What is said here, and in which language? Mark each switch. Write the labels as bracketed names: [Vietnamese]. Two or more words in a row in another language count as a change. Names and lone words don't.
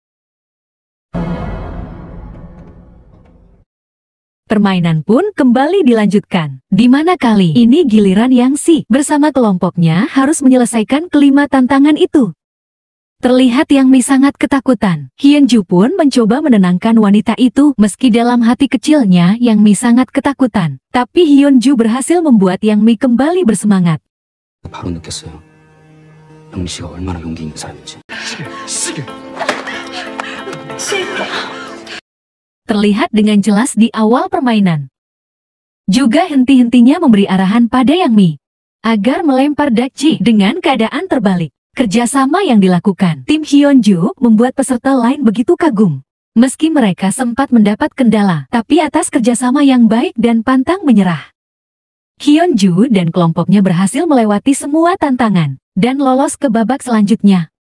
[Indonesian] Permainan pun kembali dilanjutkan, di mana kali ini giliran Yang Si bersama kelompoknya harus menyelesaikan kelima tantangan itu. Terlihat Yang Mi sangat ketakutan. Hyunju pun mencoba menenangkan wanita itu meski dalam hati kecilnya Yang Mi sangat ketakutan. Tapi Hyunju berhasil membuat Yang Mi kembali bersemangat. [Korean] 바로 느꼈어요. 영미 씨가 얼마나 용기 있는 사람인지. 실패. [Indonesian] Terlihat dengan jelas di awal permainan. Juga henti-hentinya memberi arahan pada Yang Mi agar melempar dakji dengan keadaan terbalik. Kerjasama yang dilakukan tim Hyunju membuat peserta lain begitu kagum. Meski mereka sempat mendapat kendala, tapi atas kerjasama yang baik dan pantang menyerah, Hyunju dan kelompoknya berhasil melewati semua tantangan dan lolos ke babak selanjutnya.